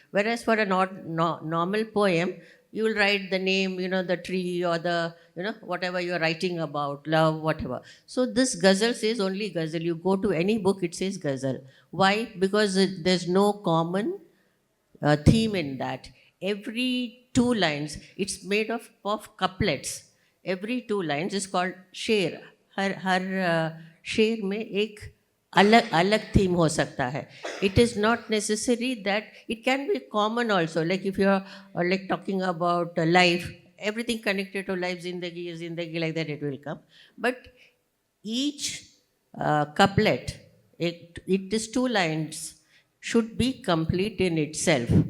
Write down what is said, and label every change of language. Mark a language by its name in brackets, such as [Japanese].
[English] Whereas for a normal poem, you will write the name, the tree or the, whatever you're writing about, love, whatever. So this ghazal says only ghazal. You go to any book, it says ghazal. Why? Because there's no common theme in that. Every 2 lines, it's made of couplets. Every 2 lines is called sher. [Hindi] हर शेर में एक अलग theme हो सकता है. [English] It is not necessary that it can be common also. Like if you're like talking about life, everything connected to life, zindagi, like that it will come. But each couplet, it is 2 lines, should be complete in itself.